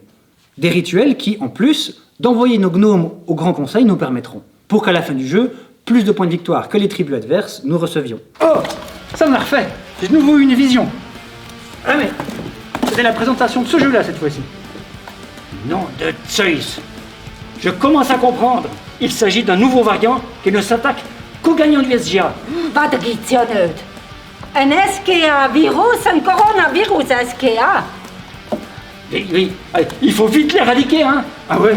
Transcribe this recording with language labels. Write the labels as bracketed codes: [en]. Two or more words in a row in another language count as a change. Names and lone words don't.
[fr] Des rituels qui, en plus, d'envoyer nos gnomes au Grand Conseil nous permettront, pour qu'à la fin du jeu, plus de points de victoire que les tribus adverses nous recevions. Oh, ça m'a refait. J'ai de nouveau eu une vision. Ah mais c'était la présentation de ce jeu-là cette fois-ci. Nom de Zeus! Je commence à comprendre. Il s'agit d'un nouveau variant qui ne s'attaque qu'aux gagnants du SGA. [nl] Maar dat [de] gibt's ja [nl] niet. Een SGA-virus, een coronavirus SGA. [fr] Oui, allez, il faut vite l'éradiquer, hein! Ah ouais.